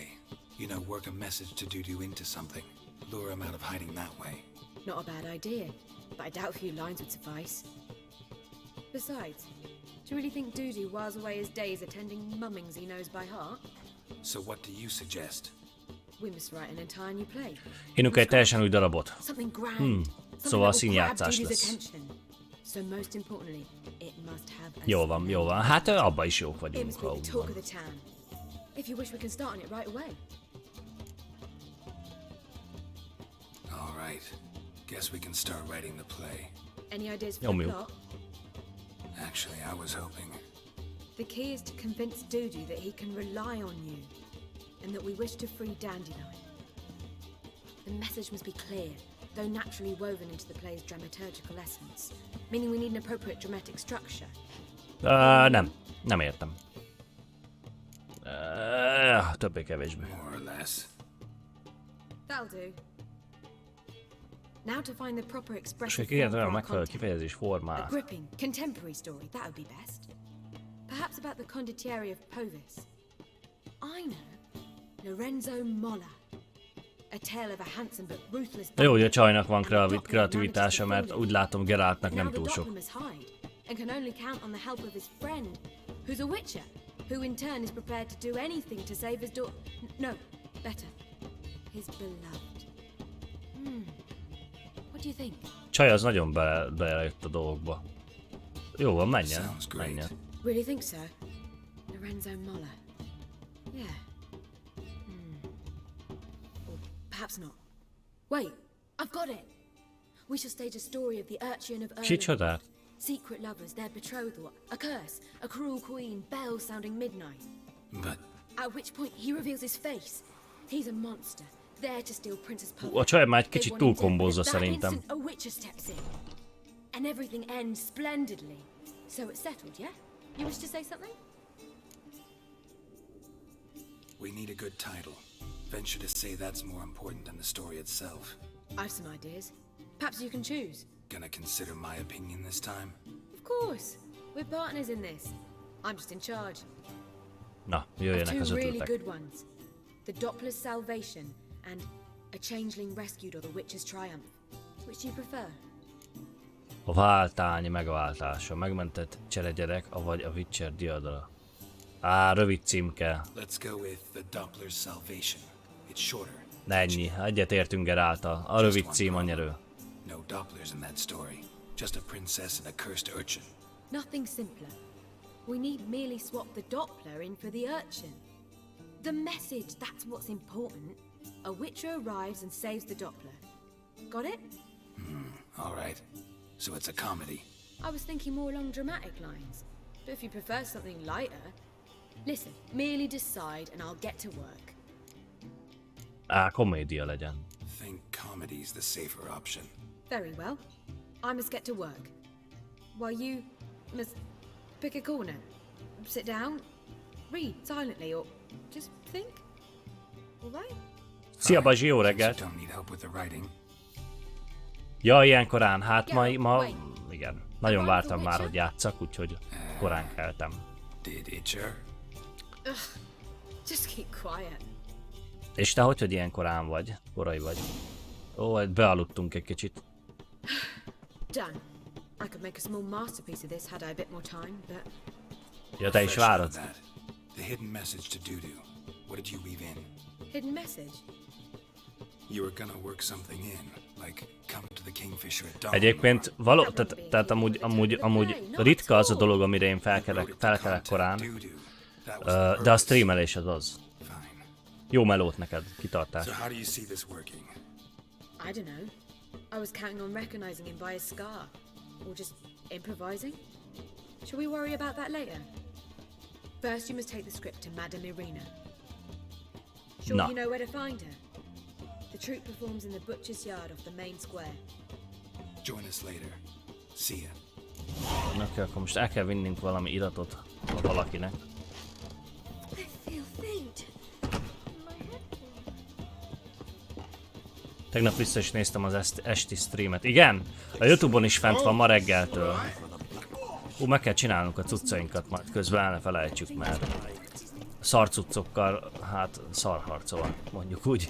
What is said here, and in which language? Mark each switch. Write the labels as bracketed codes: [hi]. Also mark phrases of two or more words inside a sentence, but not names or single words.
[en] You know, work a message to Dudu into something. Lure him out of hiding that way. Not a bad idea, but I doubt a few lines would suffice. Besides, do you really think Dudu whiles away his days attending mummings he knows by heart? So what do you suggest? We must write an entire new play. [hu] Írunk egy teljesen új darabot. [en] Something grand. Something [hu] Szóval [en] that will grab [hu] színjátszás [en] Dudu's [hu] lesz. [en] attention. So most importantly, it must have a [hu] Jó van, jó van. Hát abban is jók [en] It [hu] vagyunk, [en] must be [hu] ha [en] the [hu] úgy [en] talk [hu] van. [en] of the town. If you wish, we can start on it right away. All right. Guess we can start writing the play. Any ideas for [hu] Nyomjuk. [en] the plot? Actually, I was hoping. The key is to convince Dudu that he can rely on you, and that we wish to free Dandelion. The message must be clear, though naturally woven into the play's dramaturgical essence, meaning we need an appropriate dramatic structure. [hu] Nem értem. Többé-kevésbé. [en] More or less. That'll do. Now to find the proper [hu] És [en] expressive [hu] hogy igen, [en] form for [hu] olyan [en] our [hu] megfelelő [en] content. [hu] kifejezés [en] A [hu] formát. [en] gripping, contemporary story, that would be best. Perhaps about the condottieri of Povis. I know. Lorenzo Molla. A tale of a handsome but ruthless... [hu] Jó, hogy a csajnak van kreativitása, mert úgy látom Geraltnak nem túl sok. [en] And can only count on the help of his friend, who's a witcher, who in turn is prepared to do anything to save his daughter. No, better, his beloved. What do you think? [hu] Csaj az nagyon belejött a dolgokba. Jó van, menjen. [en] Sounds great. [hu] Menjen. [en] Really think so? Lorenzo Molla. Yeah. Or perhaps not. Wait, I've got it! We shall stage a story of the urchin of Erlen. [hu] Kicsodát? [en] Secret lovers, their betrothal, a curse, a cruel queen, bells sounding midnight. But At which point he reveals his face. He's a monster, there to steal Princess Puff. [hu] A csaj már egy [en] They [hu] kicsit [en] want him [hu] túl kombózza [en] dead. That [hu] szerintem. [en] instant, a witcher steps in. And everything ends splendidly. So it's settled, yeah? You wish to say something? we need a good title. Venture to say that's more important than the story itself. I've some ideas. Perhaps you can choose. Gonna consider my opinion this time? Of course. We're partners in this. I'm just in charge. [hu] Na, [en] Of [hu] jöjjenek az [en] two really [hu] ötletek. [en] good ones. The Doppler's salvation and a changeling rescued or the Witcher's triumph. Which do you prefer? [hu] A váltány megváltása. Megmentett cseregyerek, avagy a Witcher diadala. Rövid címke. [en] Let's go with the Doppler's salvation. It's shorter. [hu] Ennyi. Egyetértünk Geráltal. A rövid cím a nyerő. [en] No Dopplers in that story. Just a princess and a cursed urchin. Nothing simpler. We need merely swap the Doppler in for the urchin. The message, that's what's important. A Witcher arrives and saves the Doppler. Got it? All right. So it's a comedy. I was thinking more along dramatic lines. But if you prefer something lighter... Listen, merely decide and I'll get to work. [hu] Komédia legyen. [en] Think comedy's the safer option. Very well. I must get to work. While you must pick a corner. Sit down, read silently, or just think. All right? [hu] Szia Bazsi, jó [en] You [hu] reggelt! [en] don't need help with the writing. [hu] Ja, ilyen korán. Hát ma igen. Nagyon vártam már, hogy játszak, úgyhogy korán keltem. [en] Did Itcher? Just keep quiet. [hu] És te hogy ilyen korán vagy? Korai vagy. Ó, bealudtunk egy kicsit. [en] Done. I could make a small masterpiece of this had I a bit more time, but [hu] Ja, te is várod? [en] The hidden message to Dudu. What did you weave in? hidden message. You were gonna work something in, like come to the Kingfisher at dawn. [hu] Egyébként tehát amúgy ritka az a dolog, amire én felkelek korán, de a streamelés az. [en] Fine. [hu] Jó melót neked, kitartás. [en] So how do you see this working? I don't know. I was counting on recognizing him by his scar. Or just improvising? Shall we worry about that later? First you must take the script to Madame Irina. Sure No. you know where to find her? The troupe performs in the butcher's yard off the main square. Join us later. See ya. [hu] Oké, akkor most el kell vinnünk valami iratot valakinek. [en] I feel faint. [hu] Tegnap vissza is néztem az esti streamet. Igen? A Youtube-on is fent van ma reggeltől. Meg kell csinálnunk a cuccainkat, majd közben el ne felejtsük, mert szarcuccokkal, hát szarharcol, mondjuk úgy.